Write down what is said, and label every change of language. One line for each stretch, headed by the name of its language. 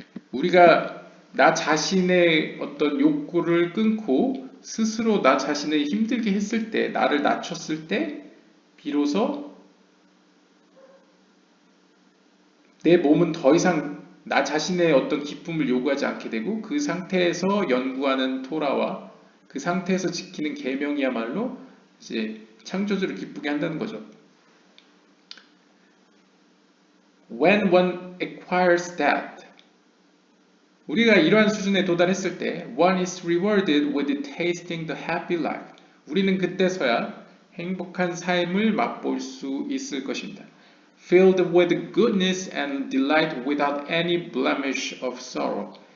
Korean: 우리가 나 자신의 어떤 욕구를 끊고 스스로 나 자신을 힘들게 했을 때, 나를 낮췄을 때 비로소 내 몸은 더 이상 나 자신의 어떤 기쁨을 요구하지 않게 되고 그 상태에서 연구하는 토라와 그 상태에서 지키는 계명이야말로 이제 창조주를 기쁘게 한다는 거죠.
English: When one acquires that,
Korean: 우리가 이러한 수준에 도달했을 때
English: one is rewarded with tasting the happy life.
Korean: 우리는 그때서야 행복한 삶을 맛볼 수 있을 것입니다.
English: Filled with goodness and delight without any blemish of sorrow.